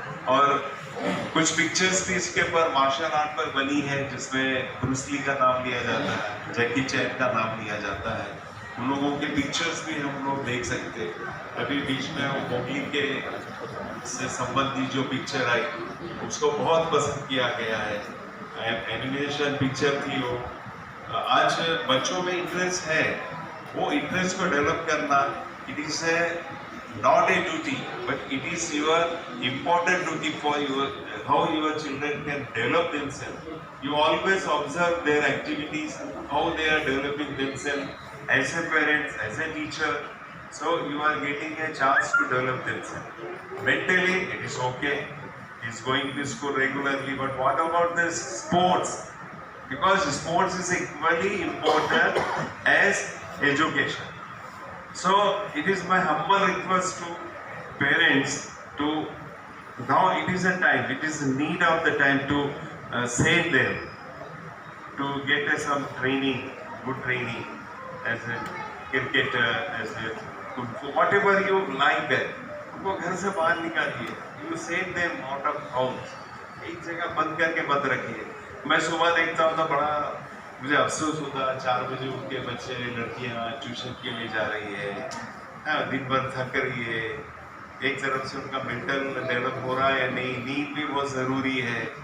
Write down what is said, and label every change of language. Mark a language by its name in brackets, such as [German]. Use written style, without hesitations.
[Hindi] और कुछ पिक्चर्स भी इसके ऊपर मार्शल आर्ट पर बनी है, जिसमें ब्रूस ली का नाम लिया जाता है, जैकी चैन का नाम लिया जाता है। उन लोगों के पिक्चर्स भी हम लोग देख सकते हैं। अभी बीच में वो मोगली के से संबंधित जो पिक्चर आई, उसको बहुत पसंद किया गया है। एनिमेशन पिक्चर थी वो। आज बच्चों में इंटरेस्ट है, वो इंटरेस्ट को डेवलप करना, [English] It is a not a duty, but it is your important duty for your how your children can develop themselves. You always observe their activities, how they are developing themselves as a parent, as a teacher. So you are getting a chance to develop themselves. Mentally, it is okay. He's going to school regularly, but what about the sports? Because sports is equally important as education. So it is my humble request to parents to, now it is a time, it is a need of the time to save them, to get some training, good training as a cricketer, as a kung fu, whatever you like that. [Hindi] उनको घर से बाहर निकालिए, [English] you save them out of house. [Hindi] एक जगह बंद करके मत रखिए। मैं सुबह देखता हूँ तो बड़ा मुझे अफसोस होता, 4 बजे उठ के बच्चे लड़कियाँ ट्यूशन के लिए जा रही है, दिन भर थक रही है। एक तरफ से उनका मेंटल डेवलप हो रहा है या नहीं, नींद भी बहुत ज़रूरी है।